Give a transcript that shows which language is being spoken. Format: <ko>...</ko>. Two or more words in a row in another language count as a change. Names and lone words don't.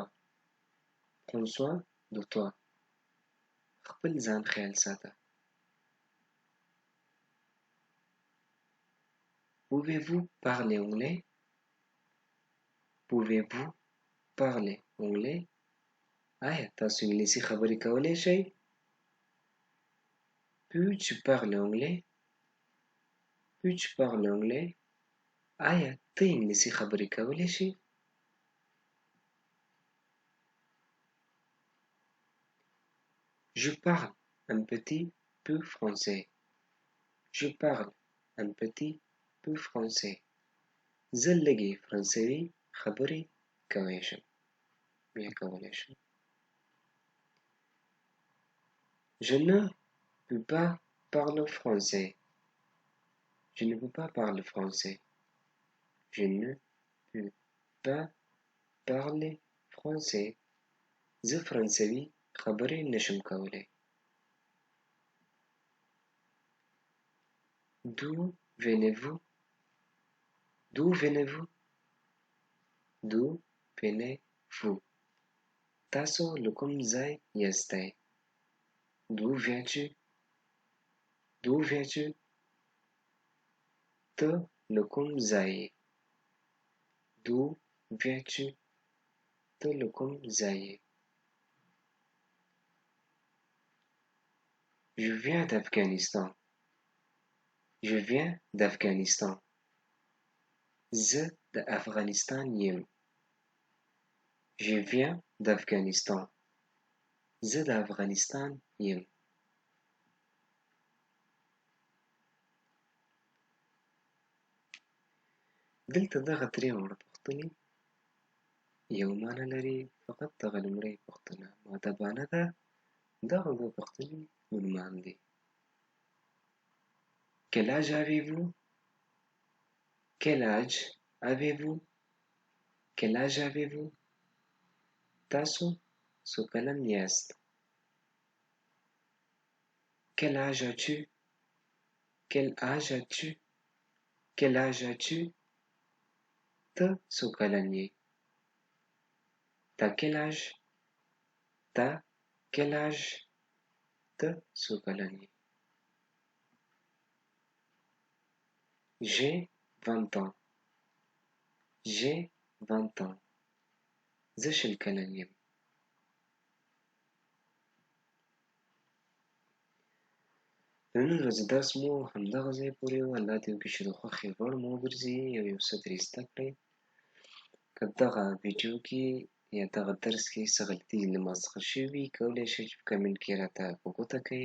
<fr>Prends soin de toi.</fr> <ps>خپل ځان خیال ساته.</ps> <fr>Pouvez-vous parler anglais? Pouvez-vous parler anglais?</fr> <ps>آیا تاسو انګلیسي خبرې کولی شئ؟</ps> <fr>Peux-tu parler anglais? Peux-tu parler anglais?</fr> <ps>آیا ته انګلیسي خبرې کولی شې؟</ps> <fr>Je parle un petit peu français. Je parle un petit peu français.</fr> <ps>زه لږې فرانسوي خبرې کولی شم. بیا کولی شم.</ps> <fr>Je ne peux pas parler français. Je ne peux pas parler français. Je ne peux pas parler français.</fr> <ps>زه فرانسوي خبرې نشم کولی.</ps> <fr>D'où venez-vous? D'où venez-vous? D'où venez-vous?</fr> <ps>تاسو له کوم ځای یاستئ؟</ps> <fr>D'où viens-tu? D'où viens-tu?</fr> <ps>ته له کوم ځای یې؟</ps> <fr>D'où viens-tu?</fr> <ps>ته له کوم ځای یې؟</ps> <fr>Je viens d'Afghanistan. Je viens d'Afghanistan.</fr> <ps>زه د افغانستان یم.</ps> <fr>Je viens d'Afghanistan.</fr> <ps>زه د افغانستان یم. دلته دغه درې واړه پوښتنې یو معنی لري، فقط دغه لومړۍ پوښتنه مؤدبانه ده، دغه دوه پوښتنې عنوان دي.</ps> <fr>Quel âge avez-vous? Quel âge avez-vous? Quel âge avez-vous?</fr> <ps>تاسو څو کلن یاست؟</ps> <fr>Quel âge as-tu? Quel âge as-tu? Quel âge as-tu?</fr> <ps>ته څو کلن یې؟</ps> <fr>T'as quel âge? T'as quel âge?</fr> <ps>ته څو کلن یې؟</ps> <fr>J'ai 20 ans. J'ai 20 ans.</fr> <ps>زه شل کلن یم. د نن ورځې درس مو همدغه ځای پورې و. الله دې وکړي چې د خوښې وړ مو وګرځي او یو څه ترې زده کړئ. که دغه ویډیو کې یا دغه درس کې څه غلطي له ما څخه شوي وي، کولی شئ چې په کمنټ کې راته په ګوته کړئ.</ps>